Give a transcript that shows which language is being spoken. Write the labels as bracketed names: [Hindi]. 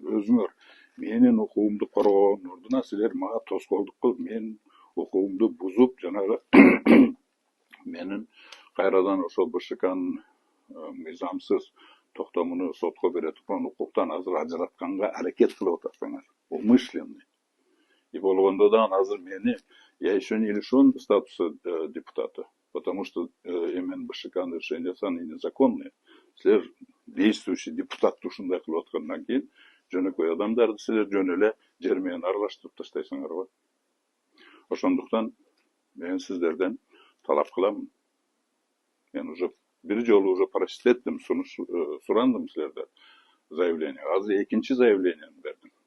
[Kyrgyz] Өзүңөр менин укугумду коргоонун ордуна силер мага тоскоолдук кылып, менин укугумду бузуп, жанагы менин кайрадан ошол БШКнын мыйзамсыз токтомуну сотко бере турган укуктан азыр ажыратканга аракет кылып атасыңар. [Russian] Умышленный. И [Kyrgyz] болгондо да азыр мени, [Russian] я еще не лишен статуса депутата, потому что именно [Kyrgyz] БШКнын решениясы [Russian] они незаконные. [Kyrgyz] Силер действующий депутат ушундай кылып аткандан кийин жөнөкөй адамдарды силер жөн эле жер менен аралаштырып таштайсыңарбы? Ошондуктан мен сиздерден талап кылам. Мен уже бир жолу уже прочтеттим, сурандым силерден заявление. Азыр экинчи заявлениени бердим.